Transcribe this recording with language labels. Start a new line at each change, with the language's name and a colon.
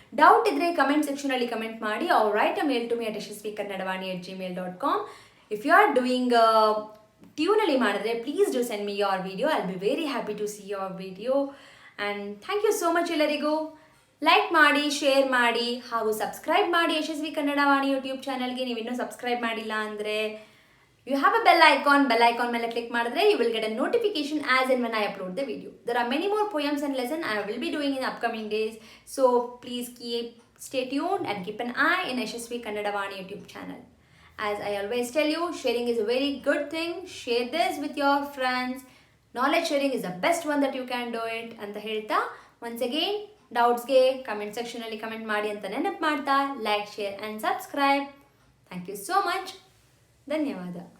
Kannada: Doubt ಇದ್ದರೆ comment ಸೆಕ್ಷನಲ್ಲಿ comment ಮಾಡಿ.
English: Or write a mail to me at yashasvikannadavani@gmail.com. If you are doing
Kannada: ಟ್ಯೂನಲ್ಲಿ ಮಾಡಿದ್ರೆ
English: Please do send me your video. I will be very happy to see your video. And thank you so much ಎಲ್ಲರಿಗೂ.
Kannada: Like ಮಾಡಿ, share ಮಾಡಿ, ಹಾಗೂ subscribe ಮಾಡಿ ಯಶಸ್ವಿ Kannadavani YouTube ಚಾನಲ್ಗೆ. ನೀವು ಇನ್ನೂ subscribe ಮಾಡಿಲ್ಲ ಅಂದರೆ
English: you have a bell icon ಮೇಲೆ click ಮಾಡಿದ್ರೆ you will get a notification as and when I upload the video. There are many more poems and lessons I will be doing in upcoming days. So please stay tuned and keep an eye in Yashasvi Kannadavani YouTube channel. As I always tell you, sharing is a very good thing. Share this with your friends. Knowledge sharing is the best one that you can do it ಅಂತ ಹೇಳ್ತಾ once again
Kannada: ಡೌಟ್ಸ್ಗೆ comment ಸೆಕ್ಷನಲ್ಲಿ comment ಮಾಡಿ ಅಂತ ನೆನಪು ಮಾಡ್ತಾ
English: Like share and subscribe. Thank you so much. ಧನ್ಯವಾದ.